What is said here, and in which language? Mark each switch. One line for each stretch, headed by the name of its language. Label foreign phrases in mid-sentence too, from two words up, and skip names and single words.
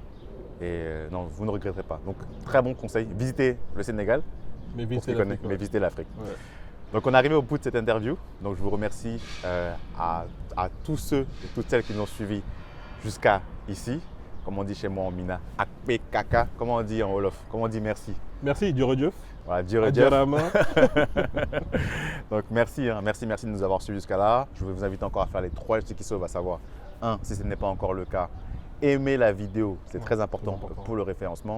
French: Et non, vous ne regretterez pas. Donc, très bon conseil. Visitez le Sénégal, Mais pour visitez ceux qui connaissent, l'Afrique. mais visitez l'Afrique. Ouais. Donc, on est arrivé au bout de cette interview. Donc, je vous remercie à tous ceux et toutes celles qui nous ont suivis jusqu'à ici. Comme on dit chez moi en Mina,
Gen: akpe kaka.
French: Comment on dit en Wolof? Comment on dit merci? Merci, Dieu. Voilà, Dieu. Adjarama. Donc merci, hein, merci de nous avoir suivis jusqu'à là. Je vais vous inviter encore à faire les 3 gestes qui sauvent, à savoir 1, si ce n'est pas encore le cas, aimez la vidéo, c'est très important pour le référencement.